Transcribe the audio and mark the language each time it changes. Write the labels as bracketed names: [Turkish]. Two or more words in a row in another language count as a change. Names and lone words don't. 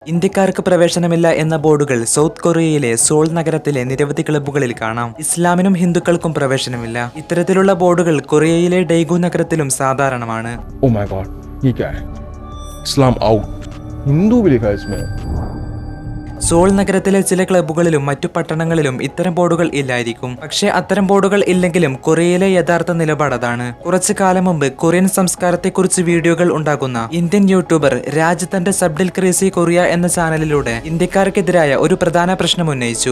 [Malayalam] ഇന്ത്യക്കാർക്ക് പ്രവേശനമില്ല എന്ന ബോർഡുകൾ സൗത്ത് കൊറിയയിലെ സോൾ നഗരത്തിലെ നിരവധി ക്ലബ്ബുകളിൽ കാണാം. ഇസ്ലാമിനും ഹിന്ദുക്കൾക്കും പ്രവേശനമില്ല. ഇത്തരത്തിലുള്ള ബോർഡുകൾ കൊറിയയിലെ ഡെയ്ഗു നഗരത്തിലും സാധാരണമാണ്. [English] Oh my god, [Hindi] ये क्या है? इस्लाम आउट. हिंदू भी लिखा है इसमें. [Malayalam] സോൾ നഗരത്തിലെ ചില ക്ലബ്ബുകളിലും മറ്റു പട്ടണങ്ങളിലും ഇത്തരം ബോർഡുകൾ ഇല്ലായിരിക്കും. പക്ഷേ അത്തരം ബോർഡുകൾ ഇല്ലെങ്കിലും കൊറിയയിലെ യഥാർത്ഥ നിലപാട് അതാണ്. കുറച്ചു കാലം മുമ്പ് കൊറിയൻ സംസ്കാരത്തെക്കുറിച്ച് വീഡിയോകൾ ഉണ്ടാക്കുന്ന ഇന്ത്യൻ യൂട്യൂബർ രാജ് തന്റെ സബ്ഡിൽ ക്രേസി കൊറിയ എന്ന ചാനലിലൂടെ ഇന്ത്യക്കാർക്കെതിരായ ഒരു പ്രധാന പ്രശ്നം ഉന്നയിച്ചു.